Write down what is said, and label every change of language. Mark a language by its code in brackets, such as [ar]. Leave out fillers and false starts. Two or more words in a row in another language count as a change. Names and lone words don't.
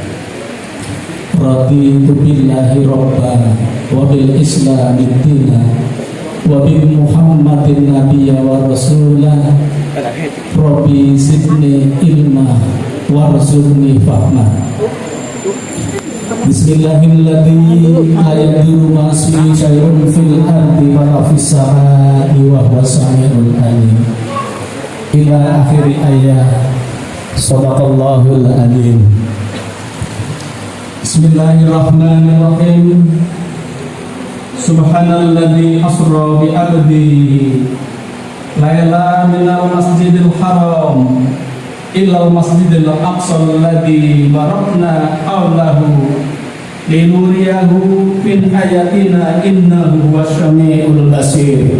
[ar] رضيت بالله ربا وبالإسلام دينا وبمحمد نبيا ورسولا. رب زدني علما وارزقني فهما. Bismillahirrahmanirrahim. لا يضر مع اسمه شيء في الأرض ولا في السماء وهو السميع العليم. إلى آخر آية صدق الله العليم. Bismillahirrahmanirrahim. سبحان الذي أسرى بعبده ليلا من المسجد الحرام إلى المسجد الأقصى الذي باركنا حوله لنريه من آياتنا إنه هو السميع البصير.